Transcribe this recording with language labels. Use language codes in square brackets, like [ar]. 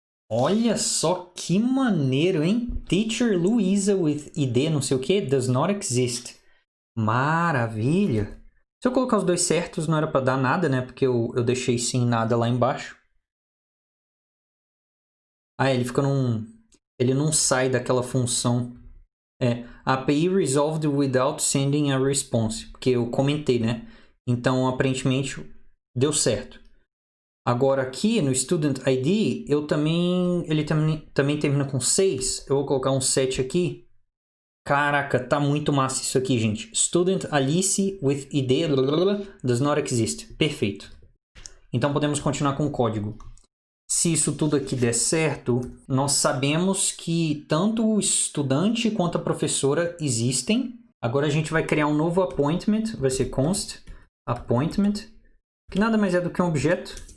[pt] Olha só que maneiro, hein? [en] Teacher Luísa with ID [pt] não sei o que, [en] does not exist. [pt] Maravilha! Se eu colocar os dois certos, não era para dar nada, né? Porque eu deixei sem nada lá embaixo. Ah, ele não sai daquela função. [en] API resolved without sending a response. [pt] Porque eu comentei, né? Então, aparentemente, deu certo. Agora, aqui no Student ID, ele também termina com 6. Eu vou colocar um 7 aqui. Caraca, tá muito massa isso aqui, gente. [en] Student Alice with ID does not exist. [pt] Perfeito. Então, podemos continuar com o código. Se isso tudo aqui der certo, nós sabemos que tanto o estudante quanto a professora existem. Agora a gente vai criar um novo appointment, vai ser const appointment, que nada mais é do que um objeto.